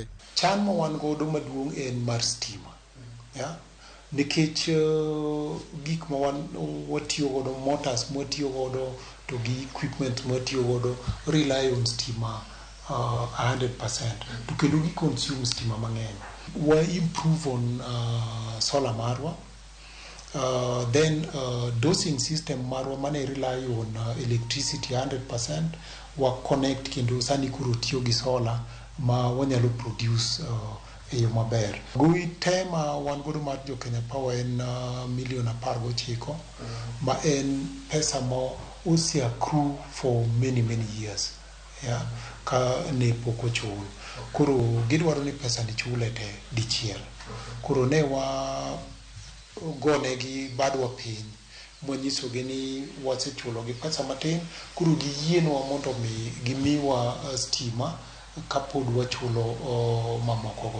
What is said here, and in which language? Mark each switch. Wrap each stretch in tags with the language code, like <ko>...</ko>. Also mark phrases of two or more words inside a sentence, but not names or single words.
<luo>Chan ma wan godo maduong' en mar stima, nikech gik ma watiyo godo, motors mwatiyo godo to gi equipment mwatiyo godo</luo> <en>rely on</en> <luo>stima 100%, to kendo gi consume stima mang'eny. Wa</luo> <en>improve on solar</en> <luo>marwa, then</luo> <en>dosing system</en> <luo>marwa mane</luo> <en>rely on electricity</en> <luo>100%, wa connect kendo sani kuro tiyo gi solar ma wanyalo produce e yo maber. Gowi tema wan godo mar jo Kenya Power en milion 19 ma en pesa ma osi</luo> <en>accrue for many years.</en> <luo>ya ka ne pok ochul. Koro gidwaro ni pesa ni chule te dichiel. Koro ne wa gonegi badwa piny mwanyisogi ni wasechulogi pesa matin, koro giyienwa mondo gimiwa stima kapod wachulo mamokogo.</luo>